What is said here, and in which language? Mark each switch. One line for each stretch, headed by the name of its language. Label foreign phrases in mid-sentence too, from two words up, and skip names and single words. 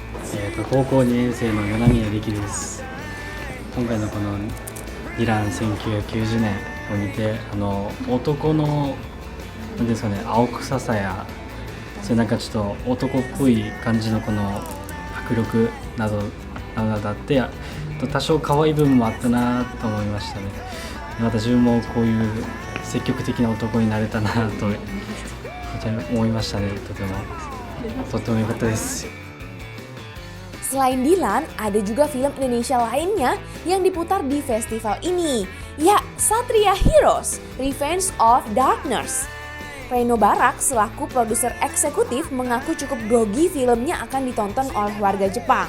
Japanese: 高校2年生の七宮力です。今回のこのディラン1990年を見て、男のなんですかね、青臭さやそういうなんかちょっと男っぽい感じのこの迫力などだって、多少可愛い部分もあったなと思いましたね。また自分もこういう積極的な男になれたなと思いましたね。とても良かったです。
Indonesian: Selain Dilan, ada juga film Indonesia lainnya yang diputar di festival ini. Ya, Satria Heroes, Revenge of Darkness. Reno Barak selaku produser eksekutif mengaku cukup grogi filmnya akan ditonton oleh warga Jepang.